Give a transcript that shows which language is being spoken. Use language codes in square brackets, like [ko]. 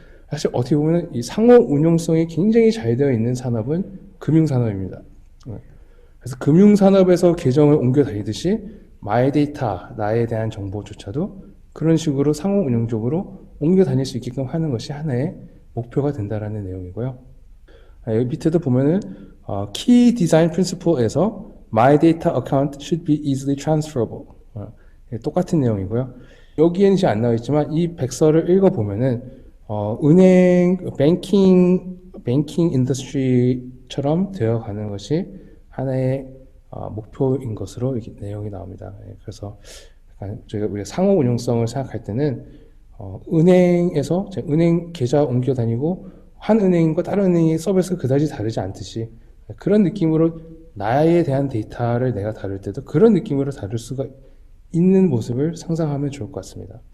[ko] 사실 어떻게 보면 이 상호 운용성이 굉장히 잘 되어 있는 산업은 금융산업입니다. 그래서 금융산업에서 계정을 옮겨 다니듯이 마이데이터, 나에 대한 정보조차도 그런 식으로 상호 운용적으로 옮겨 다닐 수 있게끔 하는 것이 하나의 목표가 된다라는 내용이고요. 여기 밑에도 보면은 [en] Key Design Principle에서 My Data Account should be easily transferable, [ko] 똑같은 내용이고요. 여기에는 이제 안 나와 있지만 이 백서를 읽어보면은 은행, 뱅킹 인더스트리처럼 되어가는 것이 하나의 목표인 것으로 이렇게 내용이 나옵니다. 그래서 우리가 상호 운용성을 생각할 때는 은행에서 은행 계좌 옮겨 다니고 한 은행과 다른 은행의 서비스가 그다지 다르지 않듯이, 그런 느낌으로 나에 대한 데이터를 내가 다룰 때도 그런 느낌으로 다룰 수가 있는 모습을 상상하면 좋을 것 같습니다.